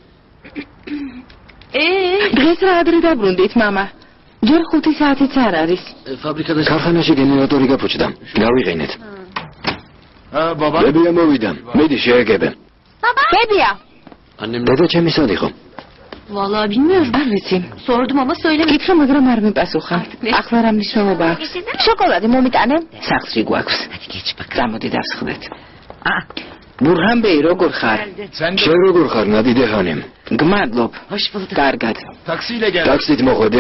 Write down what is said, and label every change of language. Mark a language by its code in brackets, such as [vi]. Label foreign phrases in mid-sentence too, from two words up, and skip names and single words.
[ka] დღეს რა ადრე დაბრუნდით, მამა. ჯერ 5 საათიც არ არის. ქარხანაში გენერატორი გაფუჭდა. გავიყენეთ. ბებია მოვიდა. მიდი შეეგებე. ბებია. დედა ჩემი სად იყო? [tr] Vallahi bilmiyorum. [ka] არ ვიცი. [tr] Sordum ama söylemedim. [ka] გითხრა, მაგრამ არ მიპასუხა. ახლა რა მნიშვნელობა აქვს? შოკოლადი მომიტანე? სახლში გვაქვს. გამოდი დავსხდეთ. Burhan Bey, როგორ ხარ? შენ როგორ ხარ, ნადიდე ხანემ? გმადლობ. კარგად. ტაქსით მოხვედი?